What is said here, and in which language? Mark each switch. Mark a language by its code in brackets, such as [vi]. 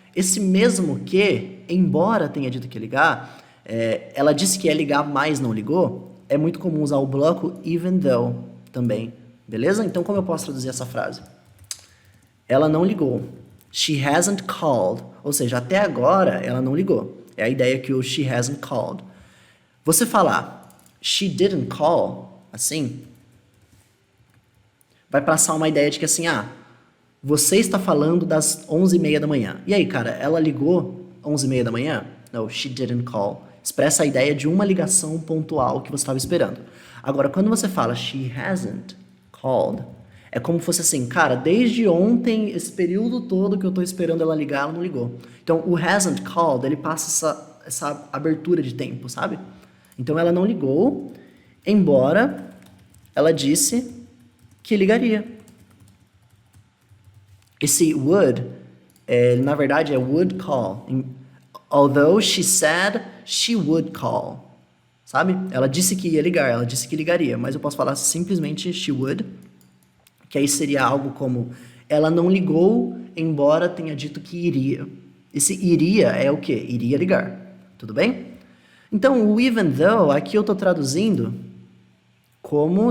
[pt] Esse mesmo que, embora tenha dito que ia ligar, ela disse que ia ligar, mas não ligou, é muito comum usar o bloco even though também, beleza? Então, como eu posso traduzir essa frase? Ela não ligou. [en] She hasn't called. [pt] Ou seja, até agora ela não ligou. É a ideia que o [en] she hasn't called. [pt] Você falar [en] she didn't call, [pt] assim, vai passar uma ideia de que assim, você está falando das 11h30 da manhã. E aí, cara, ela ligou 11h30 da manhã? [en] No, she didn't call. [pt] Expressa a ideia de uma ligação pontual que você estava esperando. Agora, quando você fala [en] she hasn't called, [pt] é como se fosse assim, cara, desde ontem, esse período todo que eu estou esperando ela ligar, ela não ligou. Então, o hasn't called, ele passa essa abertura de tempo, sabe? Então, ela não ligou, embora ela disse que ligaria. Esse would, na verdade, é would call. [en] Although she said she would call. [pt] Sabe? Ela disse que ia ligar, ela disse que ligaria, mas eu posso falar simplesmente [en] she would, [pt] que aí seria algo como ela não ligou, embora tenha dito que iria. Esse iria é o quê? Iria ligar. Tudo bem? Então, o even though, aqui eu estou traduzindo como...